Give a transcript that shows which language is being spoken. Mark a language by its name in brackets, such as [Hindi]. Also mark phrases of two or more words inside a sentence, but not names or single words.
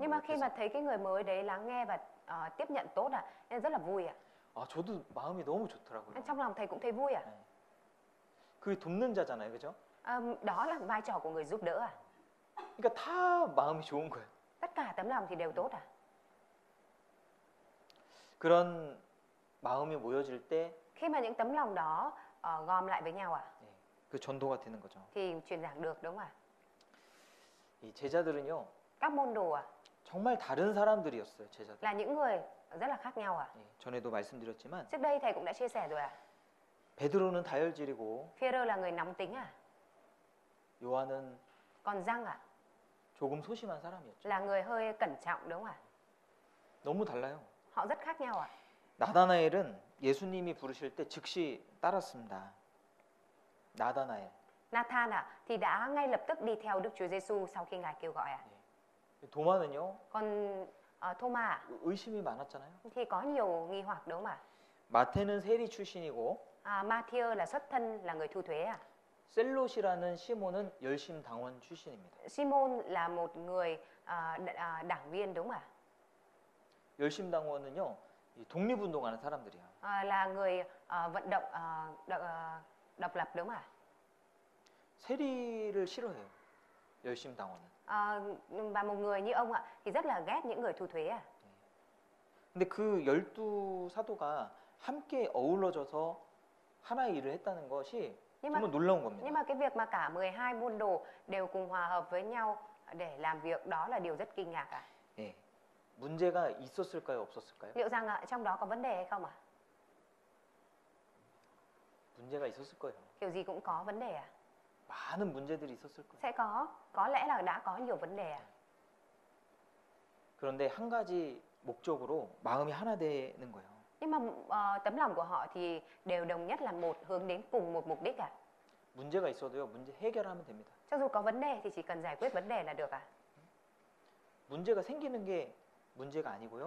[Vietnamese] Nhưng [Korean] 거예요. [Vietnamese] mà khi mà thấy cái người mới đấy lắng nghe và tiếp nhận tốt à, nên rất là vui à? [Korean] 아, 저도 마음이 너무 좋더라고요. [Vietnamese] Trong lòng thầy cũng thấy vui à? [Korean] 그게 돕는 자잖아요, 그죠? [Vietnamese] Đó là vai trò của người giúp đỡ à? [Korean] 그러니까 다 마음이 좋은 거예요. [Vietnamese] Tất cả tấm lòng thì đều tốt à? [Korean] 그런 마음이 모여질 때 [Vietnamese] Khi mà những tấm lòng đó gom lại với nhau à, [Korean] 그 전도가 되는 거죠. [Vietnamese] thì truyền giảng được đúng không ạ? [Korean] 이 제자들은요, [Vietnamese] Các môn đồ à, [Korean] 정말 다른 사람들이었어요, 제자들. [Vietnamese] là những người rất là khác nhau à? [Korean] 예, 전에도 말씀드렸지만 [Vietnamese] Trước đây thầy cũng đã chia sẻ rồi à? [Korean] 베드로는 다혈질이고 [Vietnamese] Phêrô là người nóng tính à? [Korean] 요한은 [Vietnamese] Còn Giăng à, [Korean] 조금 소심한 사람이었죠. [Vietnamese] là người hơi cẩn trọng đúng không ạ? [Korean] 너무 달라요. [Vietnamese] Họ rất khác nhau à? [Korean] 나다나엘은 예수님이 부르실 때 즉시 따랐습니다. 나다나엘. [Vietnamese] Nathan à, thì đã ngay lập tức đi theo Đức Chúa Giêsu sau khi Ngài kêu gọi à? [Korean] 도마는요, [Vietnamese] Còn Thomas à, [Korean] 의심이 많았잖아요. [Vietnamese] thì có nhiều nghi hoặc đúng không ạ? [Korean] 마태는 세리 출신이고 [Vietnamese] Matthew là xuất thân là người thu thuế à? [Korean] 셀롯이라는 시몬은 열심당원 출신입니다. [Vietnamese] Simon là một người đảng viên đúng không ạ? [Korean] 열심당원은요, 이 독립운동하는 사람들이야. [Vietnamese] Là người vận động độc lập đúng không ạ? [Korean] 세리를 싫어해요. 열심당원은. [Vietnamese] Và một người như ông ạ thì rất là ghét những người thu thuế à? [Korean] 근데 그 12사도가 함께 어우러져서 하나의 일을 했다는 것이 [Vietnamese] Nhưng mà [Korean] 정말 놀라운 [Vietnamese] nhưng [Korean] 겁니다. [Vietnamese] mà cái việc mà cả 12 môn đồ đều cùng hòa hợp với nhau để làm việc đó là điều rất kinh ngạc ạ. [Korean] 예. 문제가 있었을까요, 없었을까요? [Vietnamese] Liệu rằng trong đó có vấn đề hay không ạ? [Korean] 문제가 있었을 거예요. [Vietnamese] Kiểu gì cũng có vấn đề à? [Korean] 많은 문제들이 있었을 거예요. [Vietnamese] Sẽ có lẽ là đã có nhiều vấn đề à? [Korean] 그런데 한 가지 목적으로 마음이 하나 되는 거예요. [Vietnamese] Nhưng mà tấm lòng của họ thì đều đồng nhất là một, hướng đến cùng một mục đích à? [Korean] 문제가 있어도요, 문제 해결하면 됩니다. [Vietnamese] Cho dù có vấn đề thì chỉ cần giải quyết vấn đề là được à? [Korean] 문제가 생기는 게 문제가 아니고요.